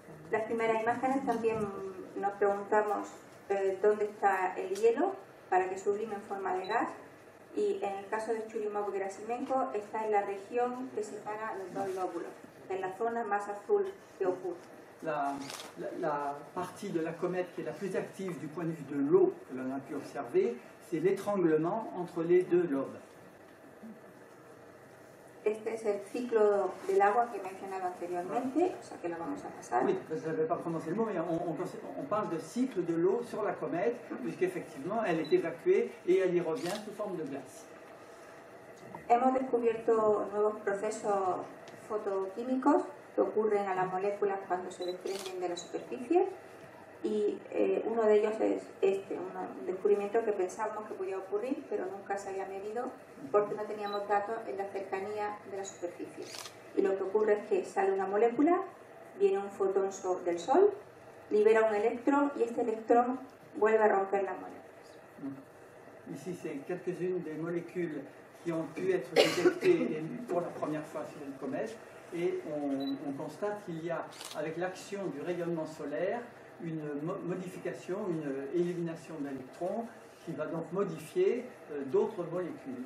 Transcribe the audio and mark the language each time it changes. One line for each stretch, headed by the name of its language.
Spanish: Las primeras imágenes también nos preguntamos dónde está el hielo para que sublime en forma de gas, y en el caso de Churyumov-Gerasimenko está en la región que separa los dos lóbulos, en la zona más azul que ocurre.
French: La partie de la comète qui est la plus active du point de vue de l'eau que l'on a pu observer, c'est l'étranglement entre les deux lobes.
Spanish: Este es el ciclo del agua que he mencionado anteriormente, o sea que lo vamos a pasar.
French: Oui, je n'avais pas prononcé le mot, mais on parle de cycle de l'eau sur la comète, puisqu'effectivement elle est évacuée et elle y revient sous forme de glace.
Spanish: Hemos descubierto nuevos procesos fotoquímicos que ocurren a las moléculas cuando se desprenden de la superficie y uno de ellos es un descubrimiento que pensábamos que podía ocurrir, pero nunca se había medido porque no teníamos datos en la cercanía de la superficie. Y lo que ocurre es que sale una molécula, viene un fotón del Sol, libera un electrón y este electrón vuelve a romper las moléculas.
French: Ici, c'est quelques-unes des molécules qui ont pu être détectées pour la première fois sur une comète. Et on constate qu'il y a, avec l'action du rayonnement solaire, une modification, une élimination d'électrons qui va donc modifier d'autres molécules.